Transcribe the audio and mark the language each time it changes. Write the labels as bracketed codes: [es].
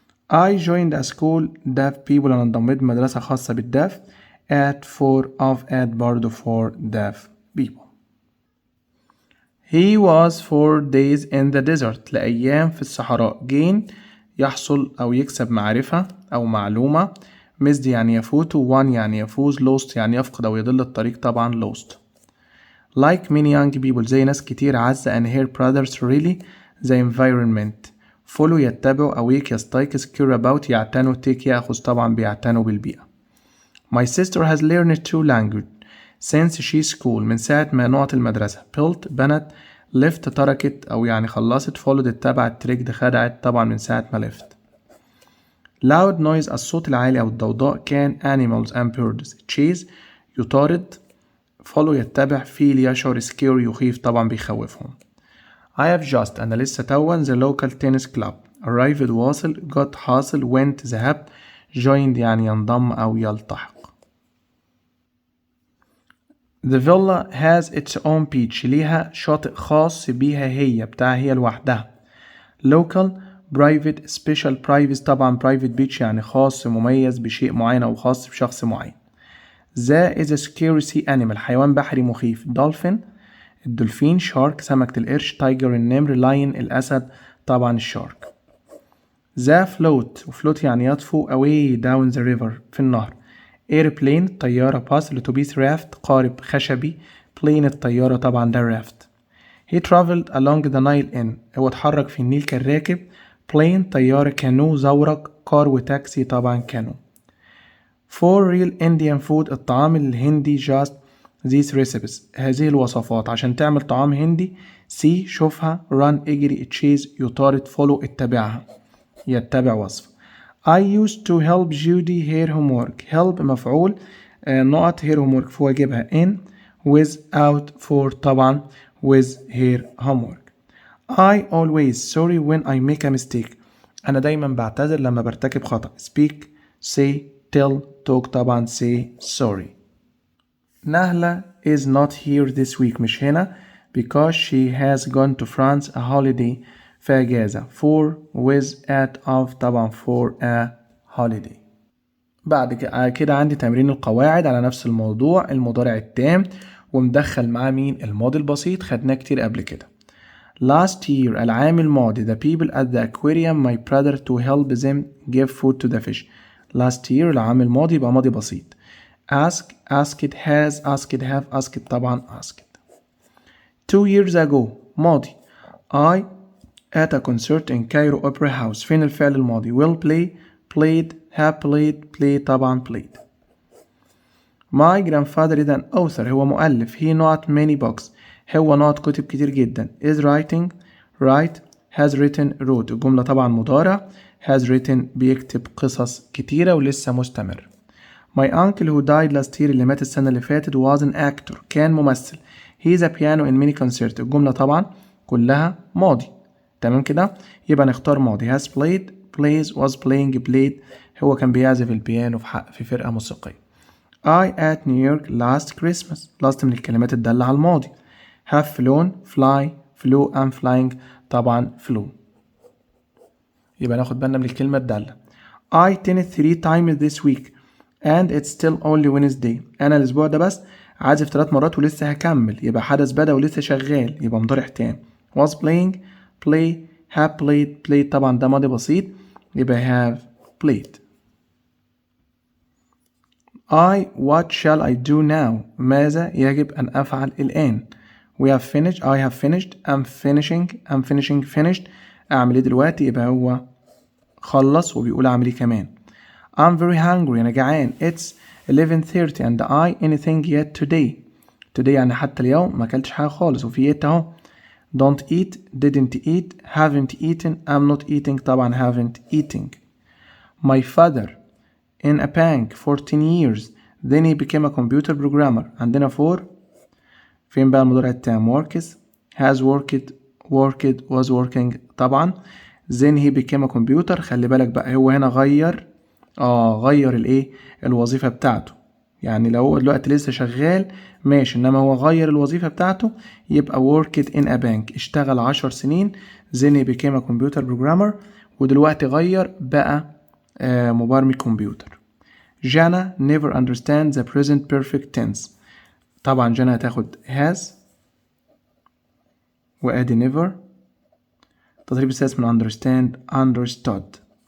[en] I joined a school deaf people [ar] أنا انضميت مدرسة خاصة [en] بالdeaf at for of at برضو for deaf people. He was 4 days in the desert [ar] لأيام في الصحراء. [en] gain [ar] يحصل أو يكسب معرفة أو معلومة. missed يعني يفوت won يعني يفوز lost يعني يفقد أو يضل الطريق طبعا lost. [en] like many young people [ar] زي ناس كتير [en] عزة and her brothers really the environment follow يتبعوا awake يستيقظ care about يعتنوا take يأخذ [ar] طبعا بيعتنوا بالبيئة. [en] My sister has learned 2 languages since she's school [ar] من ساعة ما نقط المدرسة. built بنت left تركت أو يعني خلصت followed اتبعت tricked خدعت طبعا من ساعة ما left. [en] loud noise [ar] الصوت العالي أو الضوضاء [en] كان animals and birds chase يطارد follow [ar] يتبع، feel يشعر، scare يخيف طبعا بيخوفهم. [en] I have just [ar] أنا لسه توا [en] the local tennis club arrived واصل got حاصل went ذهبت joined [ar] يعني ينضم أو يلتحق. [en] The villa has its own beach [ar] ليها شاطئ خاص بيها هي بتاعها هي لوحدها. Local private special private طبعا private beach يعني خاص مميز بشيء معين أو خاص بشخص معين. [en] The is a scary sea animal [ar] حيوان بحري مخيف. [en] Dolphin الدولفين. [ar] Shark سمكة القرش. Tiger النمر. Lion الأسد طبعا الشارك. [en] The float وفلوت يعني يطفو away down the river [ar] في النهر. Airplane طيارة. باص الأتوبيس. Raft قارب خشبي. Plane الطيارة طبعا ده raft. [en] He traveled along the Nile in [ar] هو اتحرك في النيل كالراكب. [en] Plane طيارة. [ar] Canoe زورق. كار وتاكسي طبعا كانو. [en] For real Indian food [ar] الطعام الهندي [en] just these recipes [ar] هذه الوصفات عشان تعمل طعام هندي see شوفها run اجري chase يطارد follow اتبعها يتبع وصف. [en] I used to help Judy her homework help مفعول نقط her homework [ar] في واجبها [en] in without for طبعا with her homework. I always sorry when I make a mistake [ar] أنا دايما بعتذر لما برتكب خطأ [en] speak say tell talk طبعا say sorry. نهلة is not here this week مش هنا because she has gone to France a holiday [ar] في أجازة [en] for with at of طبعا for a holiday. [ar] بعد كده عندي تمرين القواعد على نفس الموضوع المضارع التام ومدخل معاه مين الماضي البسيط خدناه كتير قبل كده. [en] Last year [ar] العام الماضي [en] the people at the aquarium my brother to help them give food to the fish. Last year [ar] العام الماضي يبقى ماضي بسيط. [en] Ask asked has asked have asked طبعا asked. 2 years ago ماضي. I at a concert in Cairo Opera House [ar] فين الفعل الماضي [en] will play played have played play طبعا played. My grandfather is an author [ar] هو مؤلف [en] he not many books هو نقط كتب كتير جدا is writing write has written wrote الجملة طبعا مضارع has written [ar] بيكتب قصص كتيرة ولسه مستمر. [en] My uncle who died last year اللي مات السنة اللي فاتت was an actor [ar] كان ممثل he is a piano in many concerts الجملة طبعا كلها ماضي تمام كده يبقى نختار ماضي [en] has played plays was playing played [ar] هو كان بيعزف البيانو في فرقة موسيقية. [en] I at New York last Christmas last [ar] من الكلمات الدالة على الماضي [en] have flown fly flew and flying طبعا flew [ar] يبقى ناخد بالنا من الكلمة الدالة. [en] I attended 3 times this week and it's still only Wednesday [ar] أنا الأسبوع ده بس عازف 3 مرات ولسه هكمل يبقى حدث بدأ ولسه شغال يبقى مضارع تام. [en] was playing play have played played [ar] طبعا ده ماضي بسيط يبقى [en] have played. what shall I do now [ar] ماذا يجب أن أفعل الآن. [en] we have finished I have finished I'm finishing finished [ar] أعمل إيه دلوقتي يبقى هو خلص وبيقول أعمل إيه كمان. [en] I'm very hungry أنا جعان it's 11:30 and I anything yet today [ar] يعني حتى اليوم ما أكلتش حاجة خالص [en] وفي it أهو. don't eat didn't eat haven't eaten I'm not eating طبعا haven't eating. my father in a bank for 10 years then he became a computer programmer [ar] عندنا for فين بقى المضارع التام [en] works has worked [ar] was working طبعا then he became a computer خلي بالك بقى هو هنا غير الايه الوظيفة بتاعته يعني لو هو دلوقتي لسه شغال ماشي انما هو غير الوظيفة بتاعته يبقى [en] worked in a bank [ar] اشتغل 10 سنين [en] then he became a computer programmer [ar] ودلوقتي غير بقى مبرمج كمبيوتر. [en] جانا never understand the present perfect tense [ar] طبعا جانا هتاخد [en] has وادي never. [ar] تدريب السادس من understand understood.